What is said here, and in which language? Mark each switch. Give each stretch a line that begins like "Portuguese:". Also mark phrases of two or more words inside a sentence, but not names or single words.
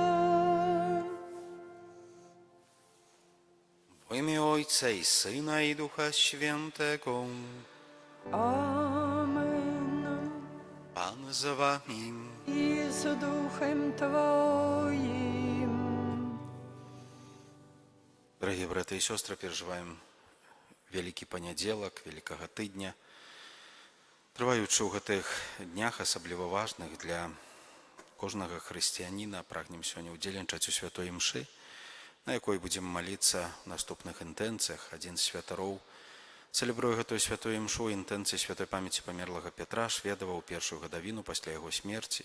Polish: W imię Ojca i Syna i Ducha Świętego. Amen. Pan z wami. I z duchem Twoim.
Russian: Дорогие братья и сестры, переживаем Великий
Ukrainian: Понеділок, Великого Тижня.
Belarusian: Триваючи ў гэтых днях, асабліва важных для кожнага хрысціяніна, прагнем сёння ўдзельнічаць у святой імшы, на якой будзем маліцца ў наступных інтэнцыях. Адзін з святароў цэлебруе гэтую святую імшу ў інтэнцыі святой памяці памерлага Петра, Шведава ў першую гадавіну пасля яго смерці.